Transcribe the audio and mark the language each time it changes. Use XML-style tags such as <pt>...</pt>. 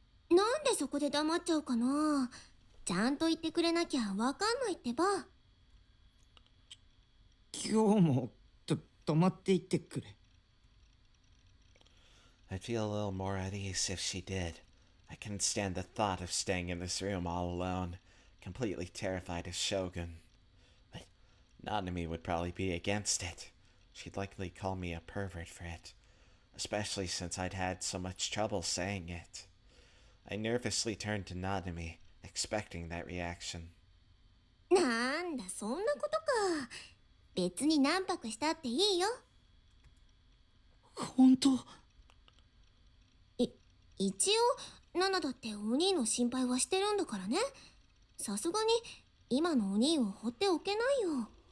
<ja>なんでそこで黙っちゃうかな。ちゃんと言ってくれなきゃわかんないってば。今日も泊まっていってくれ。</ja> <en>I'd feel a little more at ease if she did. I couldn't stand the thought of staying in this room all alone. completely terrified of Shogun. But Nanami would probably be against it. She'd likely call me a pervert for it, especially since I'd had so much trouble saying it. I nervously turned to Nanami, expecting that reaction.</en> <ja>なんだそんなことか。別に何泊したっていいよ。本当？一応ナナだってお兄の心配はしてるんだからね。さすがに今のお兄を放っておけないよ。</ja>